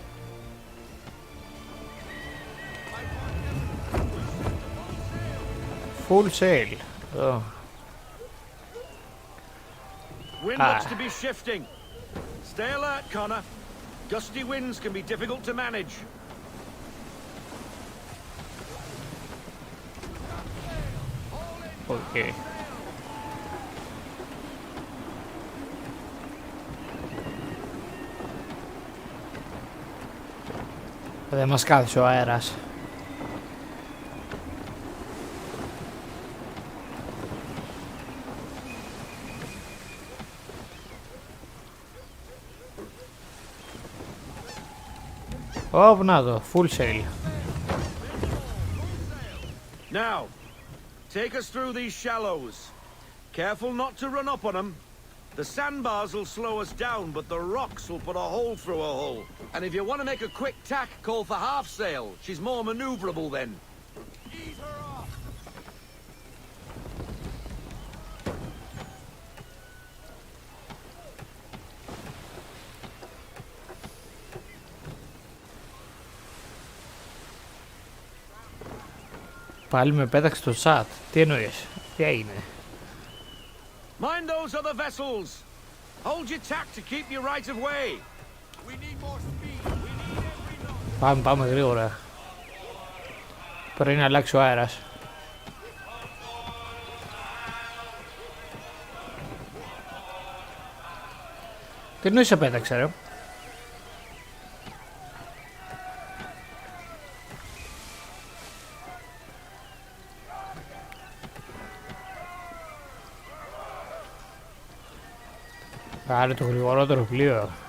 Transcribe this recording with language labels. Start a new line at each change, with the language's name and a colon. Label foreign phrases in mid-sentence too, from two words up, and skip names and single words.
English: Full sail. Oh. Wind looks to be shifting. Stay alert, Connor. Gusty winds can be difficult to manage.
Greek: εκεί. Δεν μας κάθισε ο αέρας. Ωπ, να το,
English: full sail. Now, take us through these shallows. Careful not to run up on them. The sandbars will slow us down, but the rocks will put a hole through a hole. And if you want to make a quick tack, call for half sail. She's more maneuverable then. Ease her off.
Greek: Πάλι με πέταξε το chat. Τι εννοείς, τι έγινε?
English: Mind those other vessels. Hold your tack to keep your right of way. We need more speed. We need every knot.
Greek: Πάμε γρήγορα. Πρέπει να αλλάξει ο αέρας. Τι εννοείς σε πέταξε ρε? Πάρε το γρηγορότερο πλοίο.